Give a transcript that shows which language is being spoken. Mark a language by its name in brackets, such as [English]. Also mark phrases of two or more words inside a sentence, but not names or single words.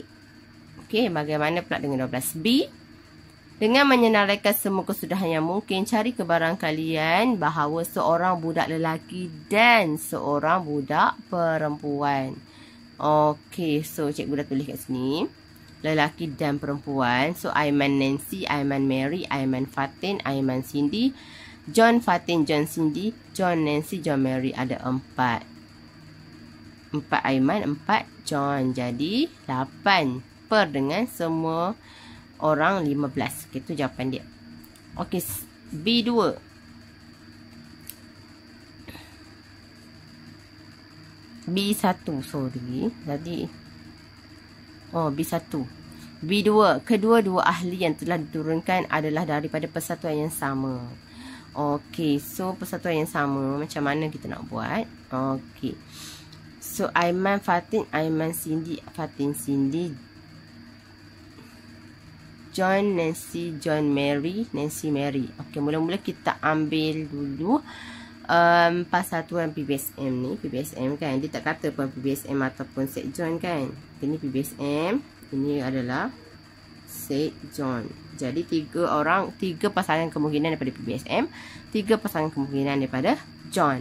[Malay] Okey, bagaimana pula dengan 12B? Dengan menyenaraikan semua kesudahan yang mungkin, cari kebarangkalian bahawa seorang budak lelaki dan seorang budak perempuan. Okey, so cikgu dah tulis kat sini. Lelaki dan perempuan. So, Aiman Nancy, Aiman Mary, Aiman Fatin, Aiman Cindy, John Fatin, John Cindy, John Nancy, John Mary. Ada 4. 4 Aiman, 4 John. Jadi 8 per dengan semua orang 15. Okay, itu jawapan dia. Okey, B2. B1, sorry. Tadi B1. B2. Kedua-dua ahli yang telah diturunkan adalah daripada persatuan yang sama. Okey, so persatuan yang sama macam mana kita nak buat? Okey. So, Aiman Fatin, Aiman Cindy, Fatin Cindy, John Nancy, John Mary, Nancy Mary. Okey, mula-mula kita ambil dulu persatuan PBSM ni. PBSM kan, dia tak kata pun PBSM ataupun St. John kan. Ini PBSM, ini adalah St. John. Jadi 3 pasangan kemungkinan daripada PBSM, 3 pasangan kemungkinan daripada John.